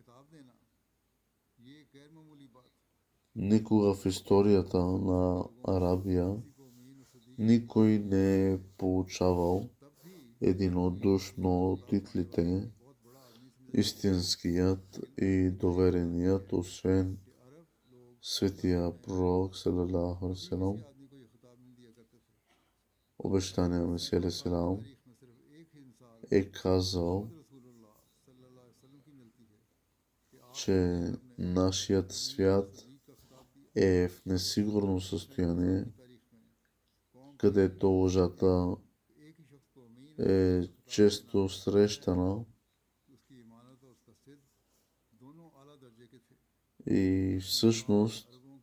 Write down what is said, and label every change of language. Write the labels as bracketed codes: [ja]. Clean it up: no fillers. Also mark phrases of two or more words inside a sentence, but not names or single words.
[bg] Никога в историята на Арабия никой не е получавал единодушно титлите истинският и довереният, освен светия пророк, [ar] صلى الله عليه وسلم, [bg] обещания Месия [ar] عليه السلام, [bg] е казал, че нашият свят е в несигурно състояние, където лъжата е често срещана и всъщност